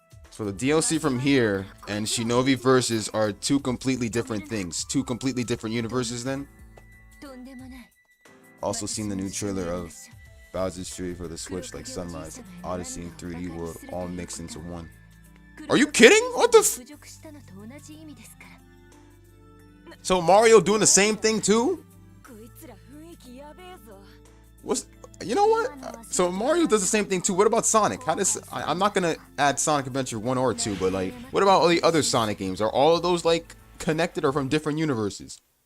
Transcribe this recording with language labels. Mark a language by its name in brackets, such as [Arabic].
[English] So the DLC from here and Shinobi versus are two completely different things, two completely different universes. Then [Japanese] とんでもない。 [English] also seen the new trailer of Bowser's Fury for the Switch, like Sunrise, Odyssey, and 3D World, all mixed into one. Are you kidding? What the? [Japanese] 侮辱したのと同じ意味ですから。 [English] So Mario doing the same thing too? [Japanese] こいつら雰囲気やべえぞ。 [English] What's? You know what? So Mario does the same thing too. What about Sonic? How does? I'm not gonna add Sonic Adventure 1 or 2, but like, what about all the other Sonic games? Are all of those like connected or from different universes?